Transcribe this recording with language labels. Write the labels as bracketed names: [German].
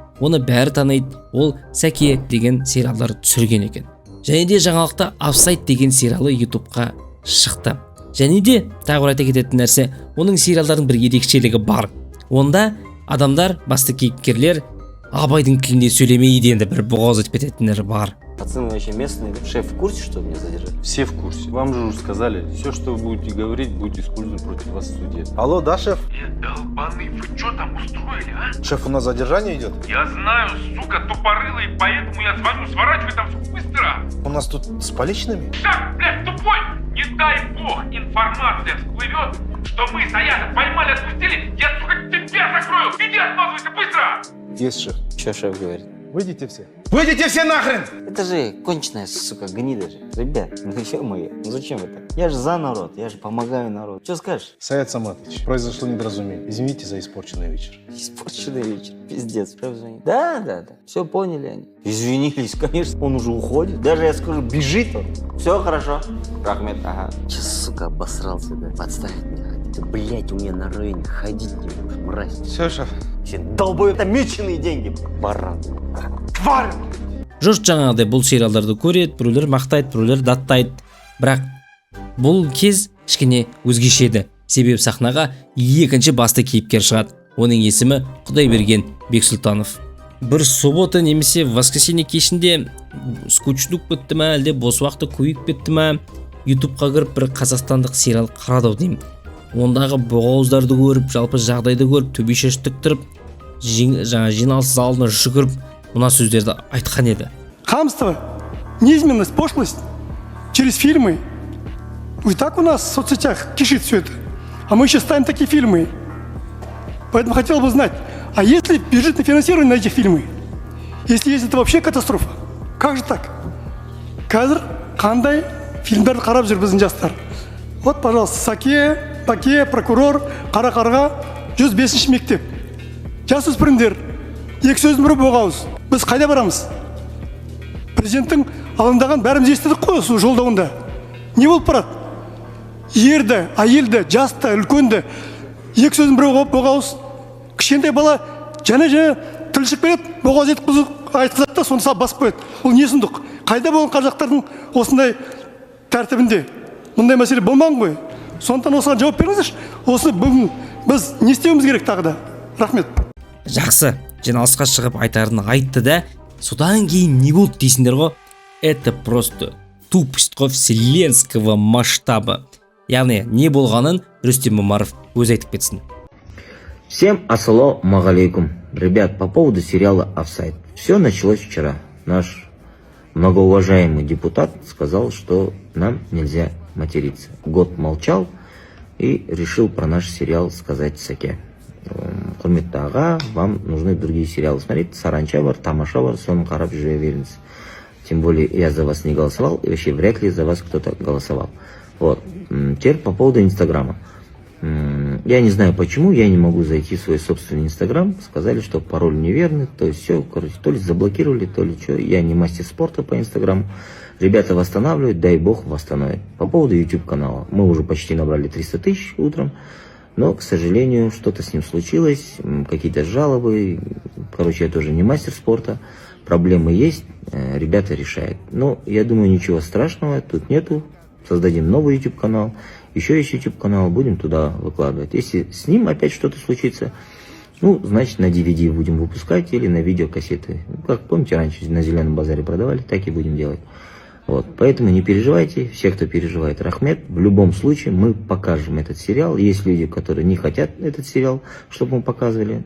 [Kazakh] Оны бәрі таниды, ол Сәке деген сериалдар түсірген екен. Және де жаңалықта Офсайд деген сериалы YouTube'қа шықты. Және де тағы бір айта кететін нәрсе, оның сериалдардың бір ерекшелігі бар. Онда адамдар, басты кейіпкерлер абайдың тілінде сөйлемейді, енді бір боғауыз айтып кететіндер бар. [Russian] Пацаны вообще местные. Шеф в курсе, что меня задержали? Все в курсе. Вам же уже сказали, все, что вы будете говорить, будет использовано против вас в суде. Алло, да, шеф? Долбаный, вы что там устроили, а? Шеф, у нас задержание идет? Я знаю, сука, тупорылый, поэтому я звоню, сворачивай там все быстро. У нас тут с поличными? Так, блядь, тупой! Не дай бог информация всплывет, что мы Саяна поймали, отпустили, я, сука, тебя закрою! Иди отмазывайся быстро! Есть, шеф. Что шеф говорит? Выйдите все. Выйдите все нахрен! Это же конченая, сука, гнида же. Ребят, ну ё-моё, ну зачем вы так? Я же за народ, я же помогаю народу. Что скажешь? Саят Саматович, произошло недоразумение. Извините за испорченный вечер. Испорченный вечер, пиздец, шеф звонит. Да, все поняли они. Извинились, конечно, он уже уходит. Даже я скажу, бежит он. Все хорошо. [Kazakh] Рахмет, ага. [Russian] Сейчас, сука, обосрался, да, подставить меня. Ты, блядь, у меня на районе ходить не будешь, мразь. Все, шеф. Все долбоеб, это меченые деньги, баран. Тварь! [Kazakh] Жұрт жаңағыдай бұл сериалдарды көреді, біреулер мақтайды, біреулер даттайды. Бірақ бұл кез кішкене өзгеше еді. Себебі сахнаға екінші басты кейіпкер шығады. Оның есімі Құдайберген Бексұлтанов. Бір суббота немесе воскресенье кешінде скучнук бітті ме, әлде бос уақыты көйіп кетті ме, YouTube'қа кіріп бір қазақстандық сериал қарады деймін. Ондағы боғауыздарды көріп, жалпы жағдайды көріп, төбешеш тіктіріп, жиналыс залына жүгіріп, мына сөздерді айтқан еді. [Russian] Хамство, низменность, пошлость через фильмы. И так у нас в соцсетях кишит все это. А мы еще ставим такие фильмы. Поэтому хотел бы знать, а есть ли бюджетное финансирование на эти фильмы? Если есть, это вообще катастрофа. Как же так? [Kazakh] Қазір қандай фильмдерді қарап жүр біздің жастар? [Russian] Вот, пожалуйста, [Kazakh] Саке, Паке, прокурор, Қара-қарға, 105-ші мектеп. Жасөспірімдер, екі сөздің бірі боғауыз. Біз қайда барамыз? Президенттің алаңдаған бәріміз естідік қой осы жолдауында. Не болып барады? Ерді, әйелді, жасты, үлкенді, екі сөздің бірі боғауыз. Кішкентай бала және тілшік береді, боғауыз етіп айтқызады да, соны салып басып қояды. Ол не сұмдық? Қайда болған қазақтардың осындай тәртібінде? Мұндай мәселе болмаған ғой. Сондықтан осыған жауап беріңіздерші. Осы бүгін біз не істеуіміз керек тағы да? Рахмет. Жақсы, жиналысқа шығып айтарын айтты да, содан кейін не болды дейсіңдер ғой? [Russian] Это просто тупость вселенского масштаба. [Kazakh] Яғни не болғанын Рүстем Омаров өзі айтып кетсін. [Russian] Всем ассаламу алейкум. Ребят, по поводу сериала «Офсайд». Все началось вчера. Наш многоуважаемый депутат сказал, что нам нельзя материться. Год молчал и решил про наш сериал сказать Саке. [Kazakh] Құрметті аға, [Russian] вам нужны другие сериалы смотреть. [Kazakh] Саранча бар, Тамаша бар, соны қарап жүре беріңіз. [Russian] Тем более я за вас не голосовал, и вообще вряд ли за вас кто-то голосовал. Вот. Теперь по поводу Инстаграма. Я не знаю почему, я не могу зайти в свой собственный Инстаграм. Сказали, что пароль неверный, то есть все, короче, то ли заблокировали, то ли что. Я не мастер спорта по Инстаграму. Ребята восстанавливают, дай бог восстановят. По поводу YouTube канала. Мы уже почти набрали 300 тысяч утром. Но, к сожалению, что-то с ним случилось, какие-то жалобы. Короче, я тоже не мастер спорта. проблемы есть, ребята решают. Но я думаю, ничего страшного тут нету. Создадим новый YouTube канал, еще есть YouTube канал, будем туда выкладывать. Если с ним опять что-то случится, ну, значит, на DVD будем выпускать или на видеокассеты. Как помните, раньше на Зеленом базаре продавали, так и будем делать. Вот, поэтому не переживайте, все, кто переживает, рахмет. В любом случае мы покажем этот сериал. Есть люди, которые не хотят этот сериал, чтобы мы показывали.